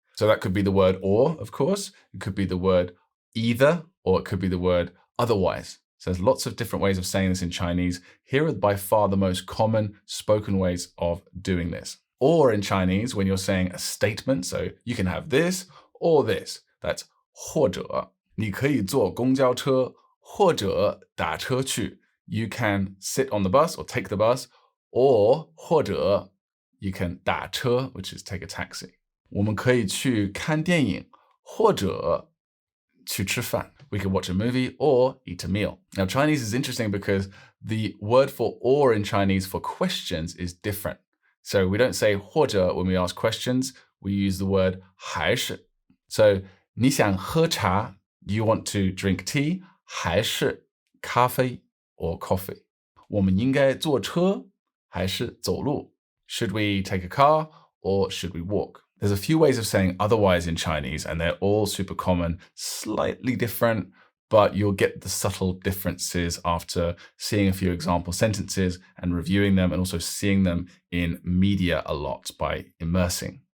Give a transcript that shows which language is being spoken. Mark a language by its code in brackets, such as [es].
[en] So that could be the word or, of course. It could be the word either, or it could be the word otherwise. So there's lots of different ways of saying this in Chinese. Here are by far the most common spoken ways of doing this. Or in Chinese, when you're saying a statement, so you can have this or this. [zh] That's 或者你可以坐公交车或者打车去. [en] You can sit on the bus or take the bus, or 或者 you can 打车, which is take a taxi. [zh] 我们可以去看电影或者去吃饭. [en] We could watch a movie or eat a meal. Now, Chinese is interesting because the word for or in Chinese for questions is different. So we don't say 或者 when we ask questions, we use the word 还是. So 你想喝茶, you want to drink tea, 还是咖啡 or coffee. [zh] 我们应该坐车还是走路? [en] Should we take a car or should we walk? There's a few ways of saying otherwise in Chinese, and they're all super common, slightly different, but you'll get the subtle differences after seeing a few example sentences and reviewing them, and also seeing them in media a lot by immersing.